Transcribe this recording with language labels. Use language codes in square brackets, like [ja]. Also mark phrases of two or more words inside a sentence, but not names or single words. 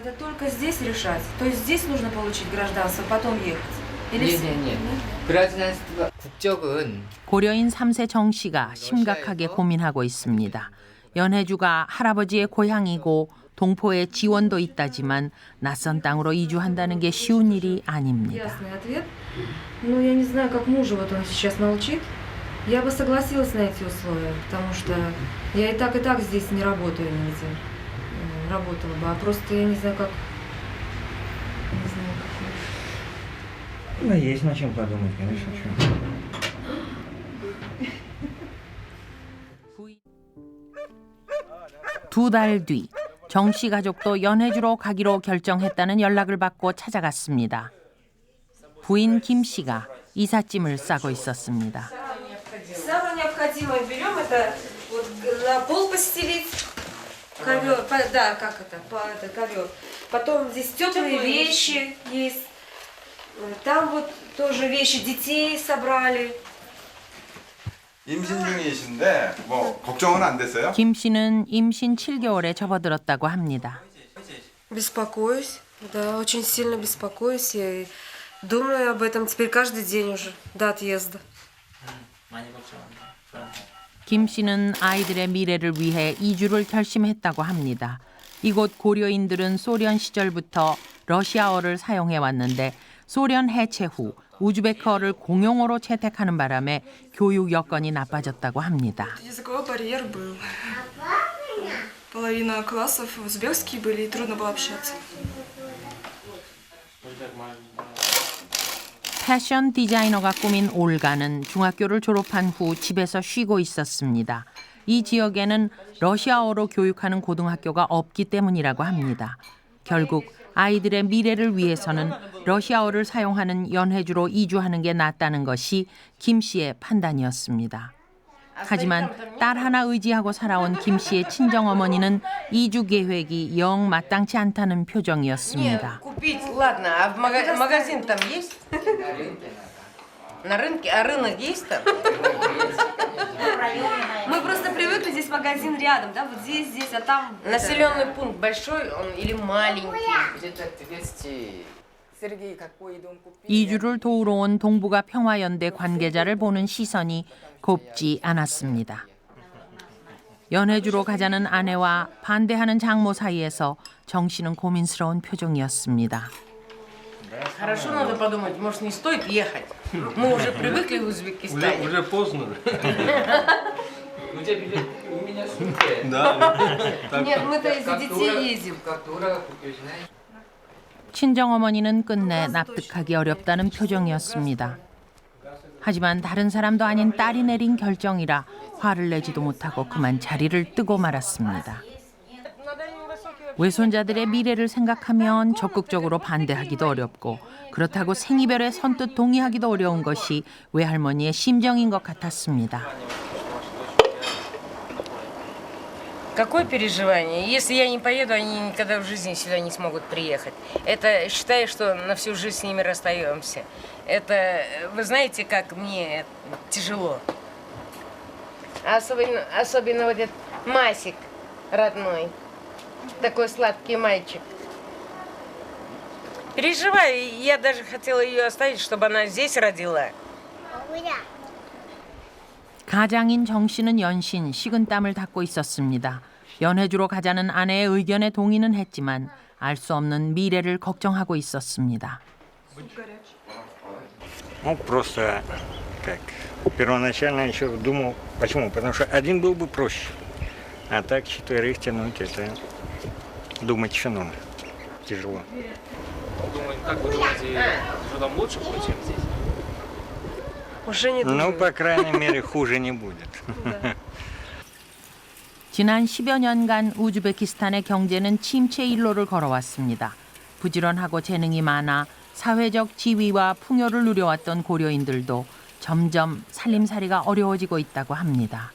[ko] 국적은 고려인 3세 정 씨가 심각하게 고민하고 있습니다. 연해주가 할아버지의 고향이고 동포의 지원도 있다지만 낯선 땅으로 이주한다는 게 쉬운 일이 아닙니다. [ru] Я бы согласилась на эти условия, потому что я и так здесь не работаю нигде. Работала бы, а просто я не знаю, как... Не знаю, как... Ну, есть над чем подумать, конечно, [ko] 두 달 뒤, 정 씨 가족도 연해주로 가기로 결정했다는 연락을 받고 찾아갔습니다. 부인 김 씨가 이삿짐을 싸고 있었습니다. [ru] Самое необходимое берем это вот на пол постелить ковер, да, как это, ковер. Потом здесь теплые вещи есть. Там вот тоже вещи детей собрали. [ko] 임신 중이신데 뭐 걱정은 안 됐어요? 김 씨는 임신 7개월에 접어들었다고 합니다. [ru] Беспокоюсь, да, очень сильно беспокоюсь. Я думаю об этом теперь каждый день уже до отъезда. [ko] 김 씨는 아이들의 미래를 위해 이주를 결심했다고 합니다. 이곳 고려인들은 소련 시절부터 러시아어를 사용해 왔는데 소련 해체 후 우즈베크어를 공용어로 채택하는 바람에 교육 여건이 나빠졌다고 합니다. [ru] Языковой барьер был. Половина классов узбекские были, и трудно было общаться. [ko] 패션 디자이너가 꾸민 올가는 중학교를 졸업한 후 집에서 쉬고 있었습니다. 이 지역에는 러시아어로 교육하는 고등학교가 없기 때문이라고 합니다. 결국 아이들의 미래를 위해서는 러시아어를 사용하는 연해주로 이주하는 게 낫다는 것이 김 씨의 판단이었습니다. 하지만 딸 하나 의지하고 살아온 김 씨의 친정어머니는 이주 계획이 영 마땅치 않다는 표정이었습니다. [ru] Купить, ладно, а в магазин там есть? На рынке? А рынок есть там? Мы просто привыкли, здесь магазин рядом, да, вот здесь, а там... Населенный пункт большой он или маленький? [ko] 이주를 도우러 온 동북아 평화연대 관계자를 보는 시선이 곱지 않았습니다. 연해주로 가자는 아내와 반대하는 장모 사이에서 정 씨는 고민스러운 표정이었습니다. [ru] Хорошо, надо подумать, может, не стоит ехать. Мы уже привыкли в Узбекистане. Уже поздно. Нет, мы-то из-за детей ездим. [ko] 친정어머니는 끝내 납득하기 어렵다는 표정이었습니다. 하지만 다른 사람도 아닌 딸이 내린 결정이라 화를 내지도 못하고 그만 자리를 뜨고 말았습니다. 외손자들의 미래를 생각하면 적극적으로 반대하기도 어렵고 그렇다고 생이별에 선뜻 동의하기도 어려운 것이 외할머니의 심정인 것 같았습니다. [ru] Какое переживание? Если я не поеду, они никогда в жизни сюда не смогут приехать. Это считай, что на всю жизнь с ними расстаемся. Это, вы знаете, как мне тяжело. Особенно вот этот Масик родной. Такой сладкий мальчик. Переживаю, я даже хотела ее оставить, чтобы она здесь родила. [ko] 가장인 정 씨는 연신 식은땀을 닦고 있었습니다. 연해주로 가자는 아내의 의견에 동의는 했지만 알 수 없는 미래를 걱정하고 있었습니다. [ru] Ну, просто как первоначально еще думал, почему? Потому что один был бы проще. А так 4 тянуть, это думать еще надо. Тяжело. Как вы думаете, что там лучше будет, чем здесь? Уже не думаю. Ну, по крайней мере, хуже не будет. [ko] 지난 10여 년간 우즈베키스탄의 경제는 침체 일로를 걸어왔습니다. 부지런하고 재능이 많아 사회적 지위와 풍요를 누려왔던 고려인들도 점점 살림살이가 어려워지고 있다고 합니다.